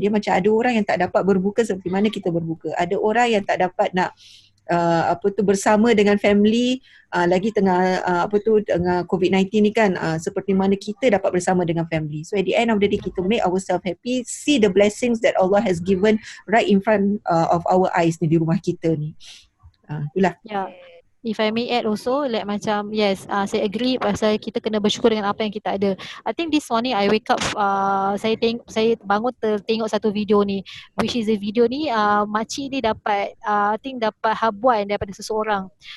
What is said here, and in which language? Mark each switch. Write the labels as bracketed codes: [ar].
[ms] Dia macam ada orang yang tak dapat berbuka seperti mana kita berbuka. Ada orang yang tak dapat nak bersama dengan family, lagi tengah dengan COVID-19 ni kan, seperti mana kita dapat bersama dengan family. [en] So at the end of the day, kita make ourselves happy, see the blessings that Allah has given right in front of our eyes ni, [ms] di rumah kita ni. Itulah. [en] Yeah. If I may add also, [ms] like macam yes, saya agree pasal kita kena bersyukur dengan apa yang kita ada. [en] I think this morning I wake up, [ms] saya bangun tengok satu video ni, [en] which is a video [ms] ni makcik ni dapat I think dapat habuan daripada seseorang.